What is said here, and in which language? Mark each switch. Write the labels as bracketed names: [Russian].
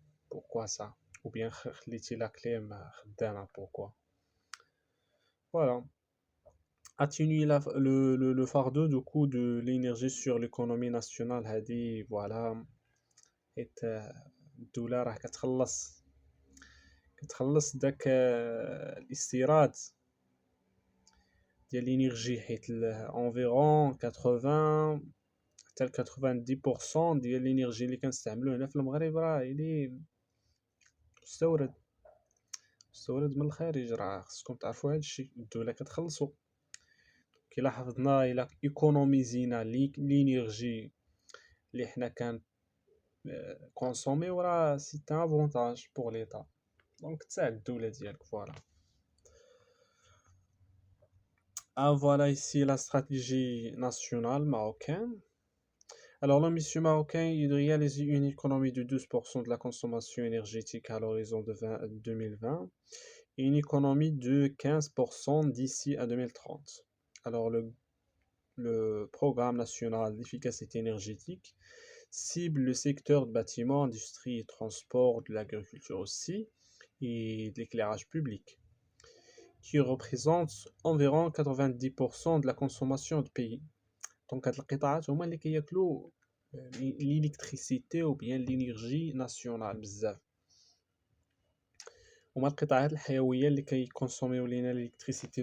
[French] pourquoi ça, ou bien [Arabic] خليتي لا كليم خدامه [French] pourquoi. Voilà. atténuer le fardeau du coût de l'énergie sur l'économie nationale. [Arabic] هذه voilà حيت الدولة راه كتخلص داك الاستيراد ديال الانرجي، حيت environ 80 حتى 90% ديال الانرجي اللي كنستعملو هنا في المغرب راه اللي مستورد من الخارج. راه خصكم تعرفوا هادشي، الدولة كتخلصو. كي لاحظنا الى ايكونوميزينا الانرجي اللي حنا كان كونسوميو، راه [French] سي ان افونتاج بور ليطا، [Arabic] دونك تساعد الدولة ديالك. [French] فوالا. Voilà ici la stratégie nationale marocaine. Alors, l'ambition marocain, il réalise une économie de 12% de la consommation énergétique à l'horizon de 2020 et une économie de 15% d'ici à 2030. Alors, le programme national d'efficacité énergétique cible le secteur de bâtiments, industrie et transport, de l'agriculture aussi, et de l'éclairage public, qui représente environ 90% de la consommation du pays. [Arabic] Donc, هاد القطاعات هما اللي كياكلوا [French] l'électricité ou bien l'énergie nationale [Arabic] بزاف. هما القطاعات الحيوية اللي كيكونسوميو لينا l'électricité.